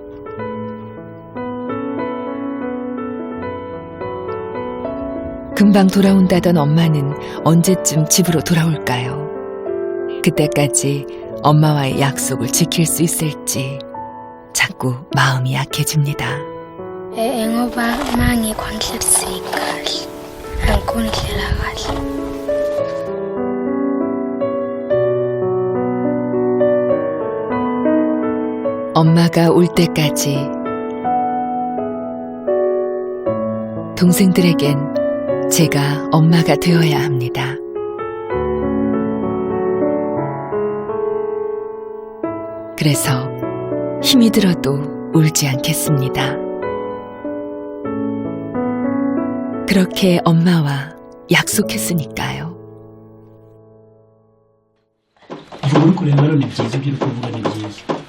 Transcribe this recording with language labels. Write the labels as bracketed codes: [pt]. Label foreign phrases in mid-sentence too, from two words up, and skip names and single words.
[ko] 금방 돌아온다던 엄마는 언제쯤 집으로 돌아올까요? 그때까지 엄마와의 약속을 지킬 수 있을지 자꾸 마음이 약해집니다. [zu] Ngoba mangekho ngihlaliseki kahle. Angikhoni ukuhlela kahle. [ko] 엄마가 올 때까지 동생들에겐 제가 엄마가 되어야 합니다. 그래서 힘이 들어도 울지 않겠습니다. 그렇게 엄마와 약속했으니까요. [rw] Uri kurebera ni byiza, ibyo uri kuvuga ni byiza.